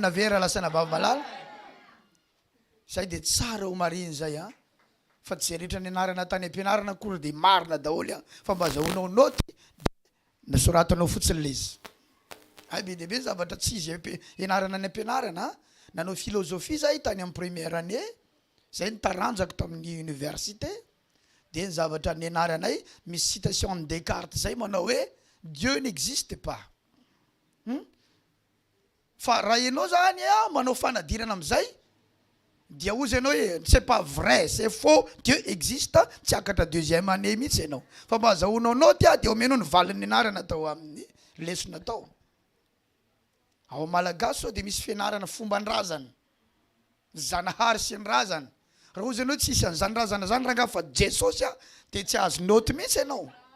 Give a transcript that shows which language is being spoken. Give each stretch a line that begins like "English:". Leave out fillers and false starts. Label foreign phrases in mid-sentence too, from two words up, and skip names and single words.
Malagasy: Navera lasana bava malala. Zay dia tsara ho mariny zay fa tsy zay rehetra nianarana tany am-pianarana akory dia marina daholy fa mba azahoanao noty nasoratanao fotsiny le izy. Be dia be zavatra tsy izy ianarana ny am-pianarana. Nanao filozofia zay tany amin'ny
French: première année,
Malagasy: zay nitaranjako tamin'ny université. Dia ny zavatra nianaranay misy
French: citation de Descartes
Malagasy: zay manao hoe
French: Dieu n'existe pas.
Malagasy: Fa raha ianao zany manao fanadirana am'izay dia ozy ianao hoe
French: c'est pas vrai, c'est faux, Dieu existe,
Malagasy: tsy akatra
French: deuxième année
Malagasy: mihitsy ianao. Fa mba azahoanao noty dia omenao ny valin'ny nianarana tao amin'ny lesona tao. Ao malagasy sao dia misy fianarana fomban-drazana, zanahary sy ny razana. Raha ozy ianao tsisy an'izany razana zany ranga fa JOSOA dia tsy azo noty mihitsy ianao.